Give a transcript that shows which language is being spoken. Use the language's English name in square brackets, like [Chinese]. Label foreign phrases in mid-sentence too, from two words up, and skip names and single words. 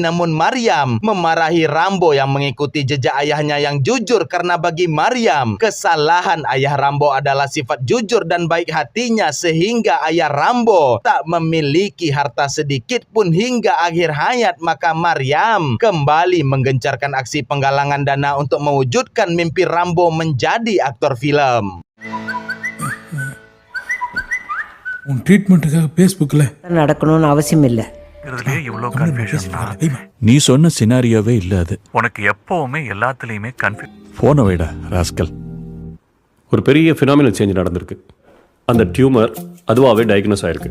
[Indonesian] Namun Maryam memarahi Rambo yang mengikuti jejak ayahnya yang jujur, karena bagi Maryam kesalahan ayah Rambo adalah sifat jujur dan baik hatinya, sehingga ayah Rambo tak memiliki harta sedikit pun hingga akhir hayat. Maka Maryam kembali menggencarkan aksi penggalangan dana untuk mewujudkan mimpi Rambo menjadi aktor film. [Tamil] உன் ட்ரீட்மெண்ட்டுக்காக ஃபேஸ்புக்கில் நடக்கணும்னு அவசியம் இல்லை. நீ சொன்ன சினாரியோவே இல்ல அது. உனக்கு எப்பவுமே எல்லாத்துலயுமே கன்ஃபியூஸ். போன வைடா ராஸ்கல். ஒரு பெரிய [English] phenomenal change [Tamil] நடந்திருக்கு. அந்த டியூமர் அதுவாகவே டயக்னோஸ் ஆயிருக்கு.